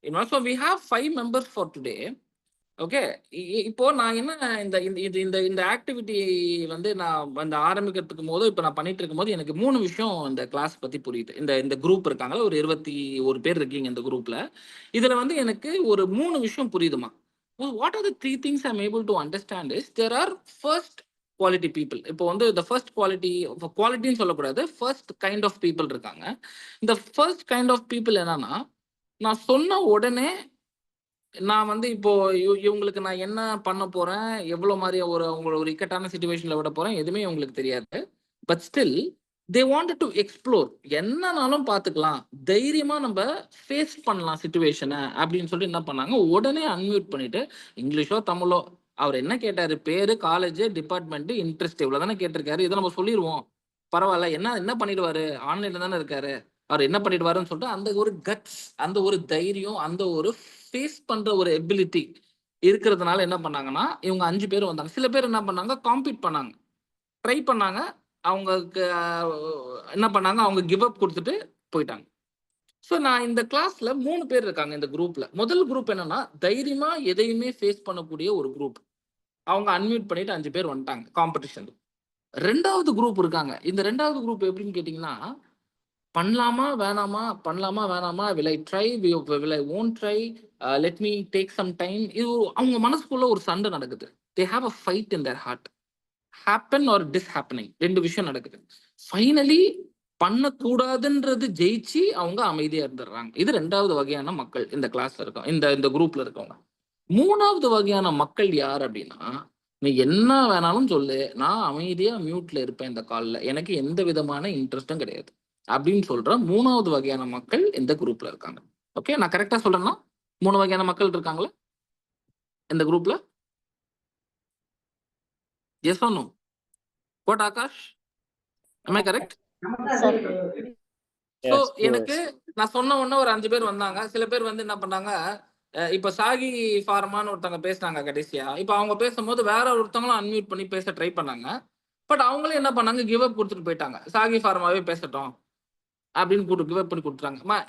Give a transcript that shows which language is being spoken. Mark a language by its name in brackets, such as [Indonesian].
[English] So we have 5 members for today. [Tamil] Okay, இப்போ நான் என்ன இந்த ஆக்டிவிட்டி வந்து நான் அந்த ஆரம்பிக்கிறதுக்கு போது இப்போ நான் பண்ணிட்டு இருக்கும் போது எனக்கு 3 விஷயம் இந்த கிளாஸ் பத்தி புரியுது. இந்த குரூப் இருக்காங்களா, ஒரு 21 பேர் இருக்கீங்க இந்த குரூப்ல. இதுல வந்து எனக்கு ஒரு 3 விஷயம் புரியுதுமா. [English] What are the 3 things I'm able to understand is there are first quality people. [Tamil] இப்போ வந்து [English] the first [Tamil] குவாலிட்டின்னு சொல்லக்கூடாது, [English] first kind of people [Tamil] இருக்காங்க. இந்த first kind of people என்னன்னா, நான் சொன்ன உடனே நான் வந்து இப்போ இவங்களுக்கு நான் என்ன பண்ண போறேன், எவ்வளவு மாதிரி உங்களை ஒரு இக்கட்டான சிச்சுவேஷன்ல விட போறேன், எதுவுமே உங்களுக்கு தெரியாது. [English] But still they wanted to explore. [Tamil] என்னன்னாலும் பார்த்துக்கலாம், தைரியமா நம்ம ஃபேஸ் பண்ணலாம் சிச்சுவேஷனை அப்படின்னு சொல்லிட்டு என்ன பண்ணாங்க, உடனே அன்மியூட் பண்ணிட்டு இங்கிலீஷோ தமிழோ அவர் என்ன கேட்டாரு? பேரு, காலேஜ், டிபார்ட்மெண்ட், இன்ட்ரெஸ்ட் இவ்வளவுதானே கேட்டிருக்காரு. இதை நம்ம சொல்லிடுவோம். பரவாயில்ல, என்ன என்ன பண்ணிடுவாரு, ஆன்லைன்ல தானே இருக்காரு, அவர் என்ன பண்ணிடுவாருன்னு சொல்லிட்டு அந்த ஒரு கட்ஸ், அந்த ஒரு தைரியம், அந்த ஒரு ஃபேஸ் பண்ற ஒரு எபிலிட்டி இருக்கிறதுனால என்ன பண்ணாங்கன்னா, இவங்க 5 பேர் வந்தாங்க. சில பேர் என்ன பண்ணாங்க, காம்பீட் பண்ணாங்க, ட்ரை பண்ணாங்க. அவங்களுக்கு என்ன பண்ணாங்க, அவங்க கிவ் அப் கொடுத்துட்டு போயிட்டாங்க. ஸோ நான் இந்த கிளாஸ்ல 3 பேர் இருக்காங்க இந்த குரூப்ல. முதல் குரூப் என்னன்னா, தைரியமா எதையுமே ஃபேஸ் பண்ணக்கூடிய ஒரு குரூப். அவங்க அன்மியூட் பண்ணிட்டு 5 பேர் வந்துட்டாங்க காம்படிஷன். 2வது குரூப் இருக்காங்க. இந்த 2வது குரூப் எப்படின்னு கேட்டீங்கன்னா, பண்ணலாமா வேணாமா, பண்ணலாமா வேணாமா, [English] will I try, will I won't try, let me take some time. [Tamil] இது அவங்க மனசுக்குள்ள ஒரு சண்டை நடக்குது. [English] they have a fight in their heart, happen or dishappening, [Tamil] 2 விஷயம் நடக்குது. ஃபைனலி பண்ணக்கூடாதுன்றது ஜெயிச்சு அவங்க அமைதியா இருந்துடுறாங்க. இது 2வது வகையான மக்கள் இந்த கிளாஸ்ல இருக்கோம், இந்த குரூப்ல இருக்கவங்க. 3வது வகையான மக்கள் யார் அப்படின்னா, நீ என்ன வேணாலும் சொல்லு, நான் அமைதியா மியூட்ல இருப்பேன் இந்த கால்ல, எனக்கு எந்த விதமான இன்ட்ரெஸ்டும் கிடையாது அப்படின்னு சொல்ற 3வது வகையான மக்கள் இந்த குரூப்ல இருக்காங்க. ஓகே, நான் கரெக்டா சொல்றேன்னா 3 வகையான மக்கள் இருக்காங்களா இந்த குரூப்ல? [English] Yes or no? What Akash, am I correct? [Tamil] So எனக்கு நான் சொன்ன உடனே ஒரு 5 பேர் வந்தாங்க. சில பேர் வந்து என்ன பண்ணாங்க, இப்ப சாகி ஃபார்மான்னு ஒருத்தவங்க பேசினாங்க கடைசியா. இப்ப அவங்க பேசும்போது வேற ஒருத்தவங்களும் அன்மியூட் பண்ணி பேச ட்ரை பண்ணாங்க. பட் அவங்களே என்ன பண்ணாங்க, கிவ் அப் கொடுத்துட்டு போயிட்டாங்க. சாகி ஃபார்மாவே பேசட்டும் அப்படின்னு கிவ் அப் பண்ணி கொடுத்துட்டாங்க.